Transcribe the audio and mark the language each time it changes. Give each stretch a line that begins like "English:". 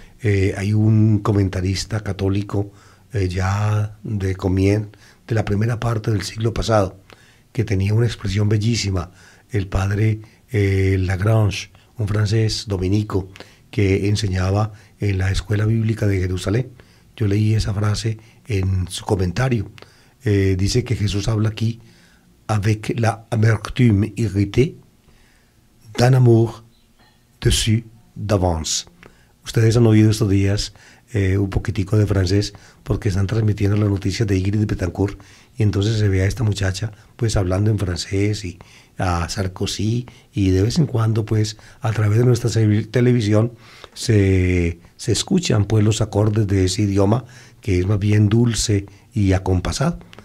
Spanish: Hay un comentarista católico ya de la primera parte del siglo pasado, que tenía una expresión bellísima, el padre Lagrange, un francés dominico que enseñaba en la escuela bíblica de Jerusalén. Yo leí esa frase en su comentario. Dice que Jesús habla aquí
French: avec la amertume irritée d'un amour déçu d'avance.
Spanish: Ustedes han oído estos días un poquitico de francés porque están transmitiendo las noticias de Ingrid Betancourt, y entonces se ve a esta muchacha pues hablando en francés, y a Sarkozy, y de vez en cuando pues a través de nuestra televisión se escuchan pues los acordes de ese idioma que es más bien dulce y acompasado.